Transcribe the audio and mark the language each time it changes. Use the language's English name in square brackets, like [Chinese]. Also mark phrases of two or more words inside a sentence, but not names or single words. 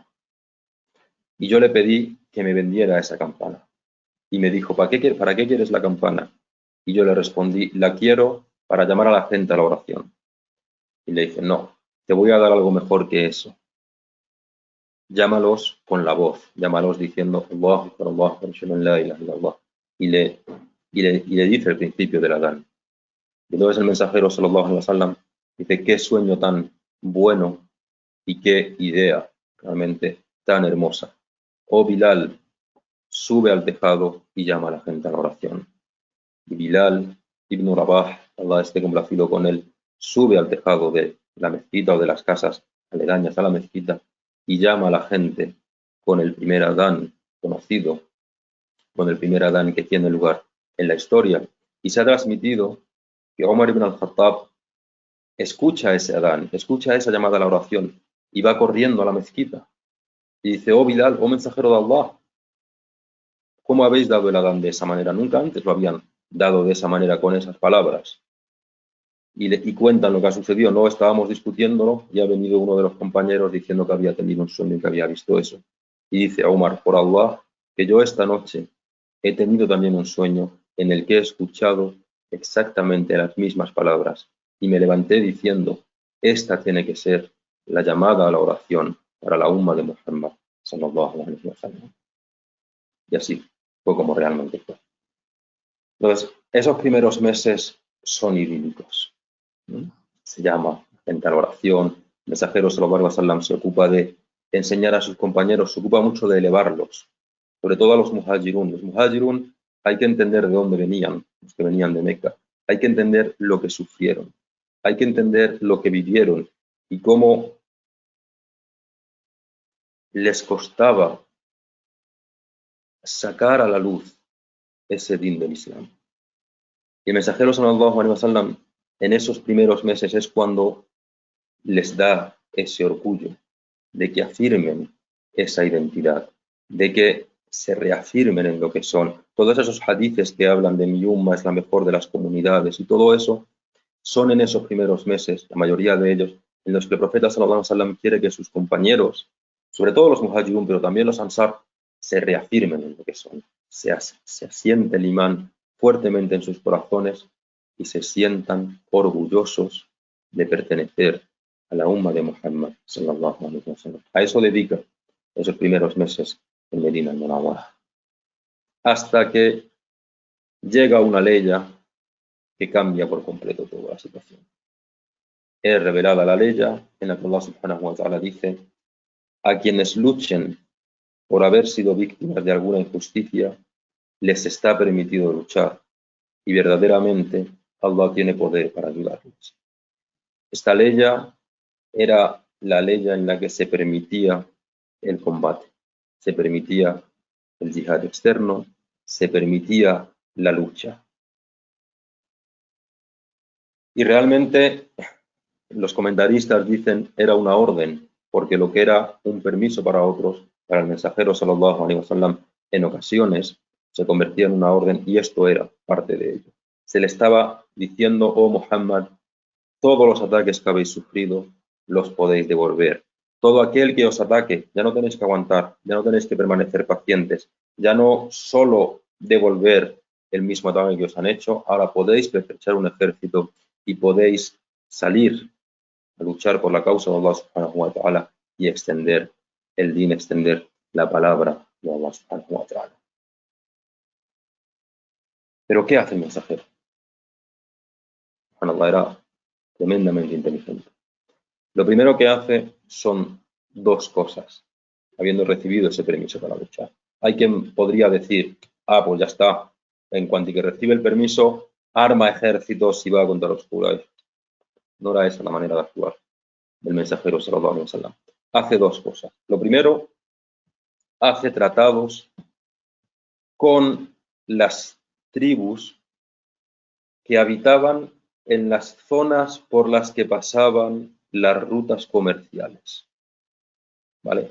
[Spanish] Y yo le pedí que me vendiera esa campana. Y me dijo, ¿para qué quieres la campana? Y yo le respondí, la quiero para llamar a la gente a la oración. Y le dije, no, te voy a dar algo mejor que eso. Llámalos con la voz, llámalos diciendo, [Arabic] الله، الله، لا إله إلا الله. [Spanish] Y le y le dice el principio del Adán. Y entonces el mensajero [Arabic] صلى الله عليه وسلم [Spanish] dice: qué sueño tan bueno y qué idea realmente tan hermosa. Oh Bilal, sube al tejado y llama a la gente a la oración. Y Bilal ibn Rabah, Allah esté complacido con él, sube al tejado de la mezquita o de las casas aledañas a la mezquita y llama a la gente con el primer Adán conocido, con el primer Adán que tiene lugar en la historia. Y se ha transmitido que Omar ibn al-Khattab escucha ese Adán, escucha esa llamada a la oración y va corriendo a la mezquita. Y dice: oh Bilal, oh mensajero de Allah, ¿cómo habéis dado el Adán de esa manera? Nunca antes lo habían dado de esa manera, con esas palabras. Y cuentan lo que ha sucedido. No estábamos discutiéndolo y ha venido uno de los compañeros diciendo que había tenido un sueño y que había visto eso. Y dice a Omar: por Allah, que yo esta noche he tenido también un sueño en el que he escuchado exactamente las mismas palabras y me levanté diciendo: esta tiene que ser la llamada a la oración para la umma de Muhammad [Arabic] صلى الله عليه وسلم. [Spanish] Y así fue como realmente fue. Entonces, esos primeros meses son idílicos. Se llama gente a la oración. El mensajero [Arabic] صلى الله عليه وسلم [Spanish] se ocupa de enseñar a sus compañeros, se ocupa mucho de elevarlos, sobre todo a los muhajirun. Los muhajirun hay que entender de dónde venían, los que venían de Meca. Hay que entender lo que sufrieron. Hay que entender lo que vivieron y cómo les costaba sacar a la luz ese din del Islam. Y el mensajero [Arabic] صلى الله عليه وسلم [Spanish] en esos primeros meses es cuando les da ese orgullo de que afirmen esa identidad, de que se reafirmen en lo que son. Todos esos hadices que hablan de mi umma es la mejor de las comunidades y todo eso son en esos primeros meses, la mayoría de ellos, en los que el profeta [Arabic] صلى الله عليه وسلم [Spanish] quiere que sus compañeros, sobre todo los muhajirun, pero también los ansar, se reafirmen en lo que son. Se asiente el imán fuertemente en sus corazones y se sientan orgullosos de pertenecer a la umma de Muhammad [Arabic] صلى الله عليه وسلم. [Spanish] A eso dedica esos primeros meses en Medina al-Munawwara. Hasta que llega una ley que cambia por completo toda la situación. Es revelada la ley en la que Allah [Arabic] سبحانه وتعالى [Spanish] dice: a quienes luchen por haber sido víctimas de alguna injusticia, les está permitido luchar y verdaderamente Allah tiene poder para ayudarles. Esta ley era la ley en la que se permitía el combate, se permitía el yihad externo, se permitía la lucha. Y realmente los comentaristas dicen era una orden, porque lo que era un permiso para otros, para el mensajero [Arabic] صلى الله عليه وسلم, [Spanish] en ocasiones se convertía en una orden y esto era parte de ello. Se le estaba diciendo: oh Muhammad, todos los ataques que habéis sufrido los podéis devolver. Todo aquel que os ataque, ya no tenéis que aguantar, ya no tenéis que permanecer pacientes, ya no solo devolver el mismo ataque que os han hecho, ahora podéis pertrechar un ejército y podéis salir a luchar por la causa de Allah [Arabic] سبحانه وتعالى [Spanish] y extender el din, extender la palabra de Allah [Arabic] سبحانه وتعالى. [Spanish] Pero ¿qué hace el mensajero? Allah era tremendamente inteligente. Lo primero que hace son dos cosas, habiendo recibido ese permiso para luchar. Hay quien podría decir: pues ya está, en cuanto que recibe el permiso, arma ejércitos y va contra los Quraysh. No era esa la manera de actuar del mensajero [Arabic] صلى الله عليه وسلم. [Spanish] Hace dos cosas. Lo primero, hace tratados con las tribus que habitaban en las zonas por las que pasaban las rutas comerciales. ¿Vale?